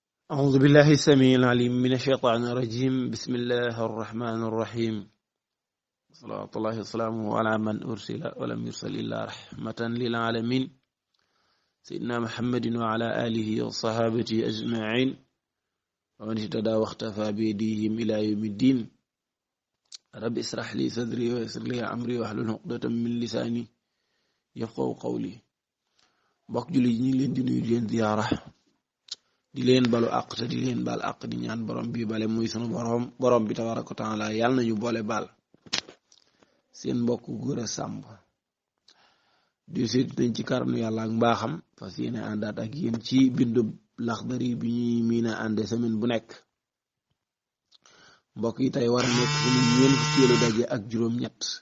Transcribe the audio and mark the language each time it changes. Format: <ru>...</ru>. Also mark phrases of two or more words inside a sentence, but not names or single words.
<ar>أعوذ بالله السميع العليم من الشيطان الرجيم بسم الله الرحمن الرحيم صلوات الله وسلامه على من أرسل ولم يرسل إلا رحمة للعالمين سيدنا محمد وعلى آله وصحابته أجمعين ومن اهتدى واختفى بيديهم إلى يوم الدين رب اشرح لي صدري ويسر لي أمري واحلل عقدة من لساني يفقهوا قولي</ar> <wo>mbokk julli ñi leen di nuyu di leen ziyaara di leen balu àq te di leen baal àq di ñaan borom bi bale muy sunu borom bi</wo> <ar>تبارك وتعالى</ar> <wo>yàlla nañu boole baal seen mbokk Gora Samb di seet nañ ci karnu yàlla ak mbaaxam fas yéene àndaat ak yéen ci bindu Laxdari bi ñuy miina ànde semaine bu nekk mbokk yi tey war a nekk suñu ñeent fukkeelu daje ak juróom-ñett</wo>